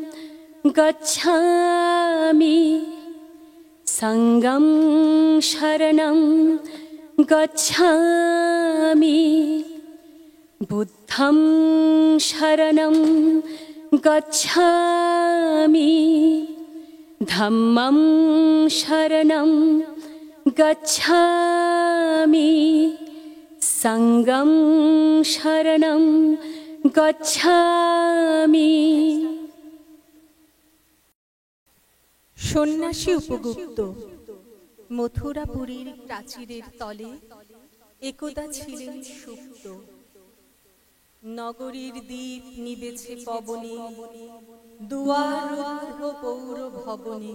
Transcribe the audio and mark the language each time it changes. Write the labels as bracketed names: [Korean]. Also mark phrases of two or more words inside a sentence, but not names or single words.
[Pali] গচ্ছামি সংঘং শরণং গচ্ছামি বুদ্ধং শরণং গচ্ছামি ধম্মং শরণং গচ্ছামি সংঘং শরণং গচ্ছামি। [Bangla] সন্ন্যাসী উপগুপ্ত। মথুরাপুরীর প্রাচীরের তলে একদা ছিলেন সুপ্ত। নগরীর দ্বীপ নিবেছে পবনে, দুয়ার রুদ্ধ পৌর ভবনে।